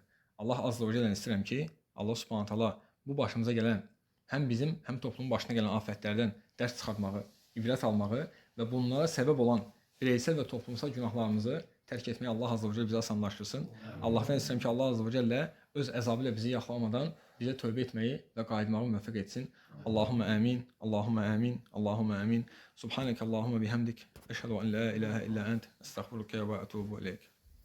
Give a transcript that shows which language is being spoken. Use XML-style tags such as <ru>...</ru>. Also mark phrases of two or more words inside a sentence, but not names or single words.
<az>Allah Azze və Cellə'dən istəyirəm ki, Allah Subhanahu taala bu başımıza gələn, həm bizim, həm toplumun başına gələn afətlərdən dərs çıxartmağı, ibrət almağı və bunlara səbəb olan bireysel və toplumsal günahlarımızı tərk etməyi Allah Azze və Celle bizə asanlaşdırsın. Allahdan istəyirəm ki, Allah Azze və Celle öz əzabı ilə bizi yaxlamadan bizə tövbə etməyi və qayıtmağı müvəffəq etsin.</az> <ar>اللهم آمين، اللهم آمين، اللهم آمين. سبحانك اللهم بحمدك. أشهد أن لا إله إلا أنت. أستغفرك وأتوب إليك.</ar>